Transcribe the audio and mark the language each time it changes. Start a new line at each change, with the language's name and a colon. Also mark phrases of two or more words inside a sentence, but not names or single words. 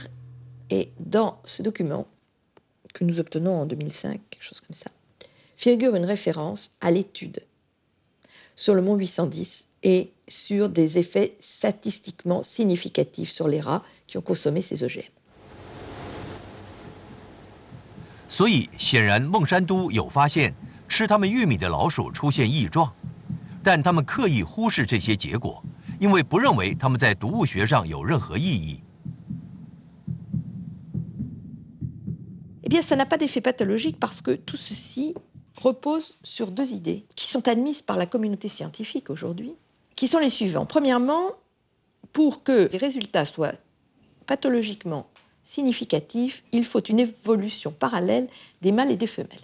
French: Et dans ce document, que nous obtenons en 2005, quelque chose comme ça, figure une référence à l'étude sur le mont 810 et sur des effets statistiquement significatifs sur les rats qui ont consommé ces OGM.
Chinese: 所以，显然孟山都有发现吃他们玉米的老鼠出现异状，但他们刻意忽视这些结果，因为不认为他们在毒物学上有任何意义。
French: Eh bien, ça n'a pas d'effet pathologique parce que tout ceci repose sur deux idées qui sont admises par la communauté scientifique aujourd'hui, qui sont les suivants. Premièrement, pour que les résultats soient pathologiquement significatifs, il faut une évolution parallèle des mâles et des femelles.